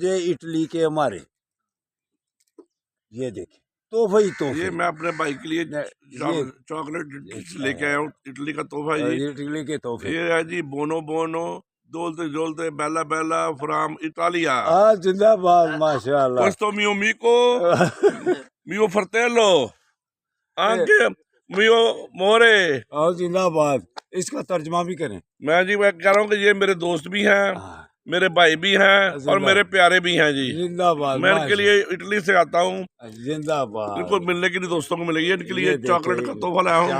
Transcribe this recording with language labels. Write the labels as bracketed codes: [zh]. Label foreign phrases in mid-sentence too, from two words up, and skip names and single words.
[hi] जो इटली के हमारे ये देखिए तोहफा ही तोहफा। ये मैं अपने भाई के लिए ये चॉकलेट लेके आया हूँ, इटली का तोहफा जी। इटली के तोहफे। ये है जी [it] buono buono dolce dolce bella bella from Italia. [hi] जिंदाबाद माशाल्लाह। [it] questo mio amico mio fratello anche mio मोरे। [hi] और जिंदाबाद, इसका तर्जमा भी करें। मैं जी मैं कह रहा हूँ कि ये मेरे दोस्त भी हैं, मेरे भाई भी हैं और मेरे प्यारे भी हैं जी। जिंदाबाद। मैं इनके लिए इटली से आता हूँ, जिंदाबाद। इनको मिलने के लिए दोस्तों को मिलेगी। इनके लिए चॉकलेट का तोहफा लाया हूँ।